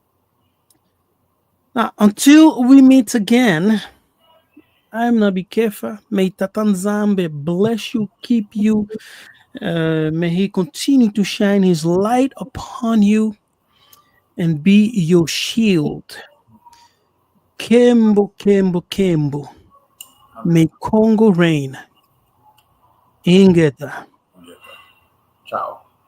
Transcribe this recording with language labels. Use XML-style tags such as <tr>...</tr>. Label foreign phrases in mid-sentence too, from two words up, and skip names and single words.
<en>Now, until we meet again, I'm Nabi Kefa. May Tatanzambe bless you, keep you. May he continue to shine his light upon you and be your shield. Kembo, Kembo, Kembo. May Congo reign. Ingeta. Ciao.</en>